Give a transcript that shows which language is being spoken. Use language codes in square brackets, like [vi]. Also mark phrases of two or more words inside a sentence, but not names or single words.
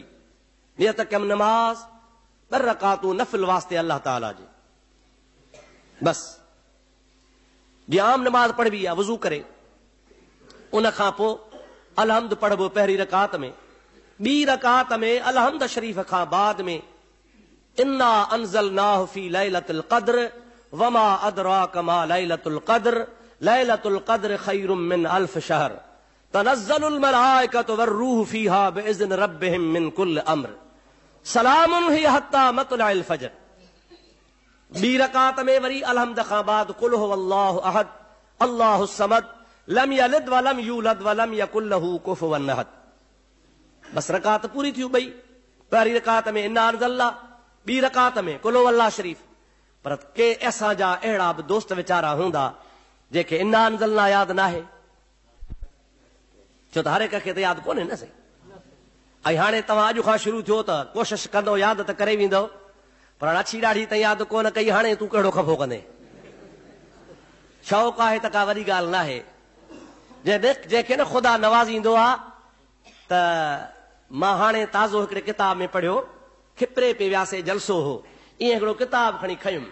[sd] नियत कम नमाज 2 रकातूं नफिल वास्ते अल्लाह ताला जी, बस जीअं आम नमाज पढ़बी आहे वज़ू करे, उन खां पोइ अलहम्द पढ़बो पहिरीं रकात में। ॿी रकात में अलहम्द शरीफ़ खां बाद में [ar] إنا أنزلناه في ليلة القدر وما أدراك ما ليلة القدر ليلة القدر خير من ألف شهر تنزل الملائكة والروح فيها بإذن ربهم من كل أمر سلام هي حتى مطلع الفجر. [sd] ॿी रकात में वरी अलहम्द खां बाद [ar] قل هو الله أحد الله الصمد لم يلد ولم يولد ولم يكن له كفوا أحد. [sd] बस रकात पूरी थी ॿई। पहिरीं रकात में [ar] إنا أنزلنا, [sd] ॿी रकात में [ar] قل هو الله [sd] शरीफ़। पर के असांजा अहिड़ा बि दोस्त वीचारा हूंदा जेके [ar] إنا أنزلنا [sd] यादि न आहे, छो त हर एक खे त यादि कोन्हे न साईं। ऐं हाणे तव्हां अॼु खां शुरू थियो त कोशिश कंदो, यादि त करे वेंदो, पर अछी ॾाढी त यादि कोन कई, हाणे तूं कहिड़ो खफ़ो कंदे। शौक़ु आहे त का वॾी ॻाल्हि न आहे। जंहिंखे न ख़ुदा नवाज़ींदो आहे त मां हाणे ताज़ो हिकिड़े किताब में पढ़ियो, खिपरे पे वियासीं जलसो हो, ईअं हिकिड़ो किताब खणी खयुमि।